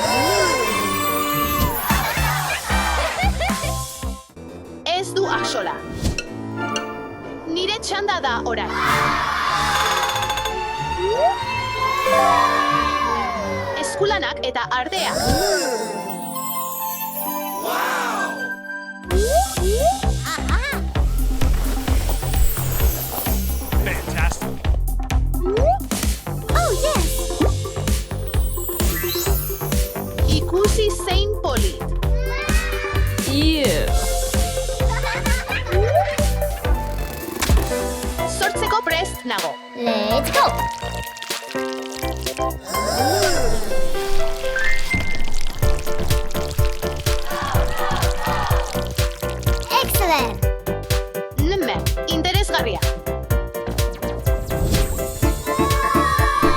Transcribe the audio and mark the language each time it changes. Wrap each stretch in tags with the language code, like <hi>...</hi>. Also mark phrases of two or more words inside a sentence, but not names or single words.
<eu>Ez du axola. Nire txanda da orain. Eskulanak eta ardea.</eu> <en>Fantastic. Oh, yes!</en> <eu>Ikusi zein polit. Sortzeko prest nago.</eu> <en>Let's go! Excellent!</en> <eu>Interesgarria.</eu>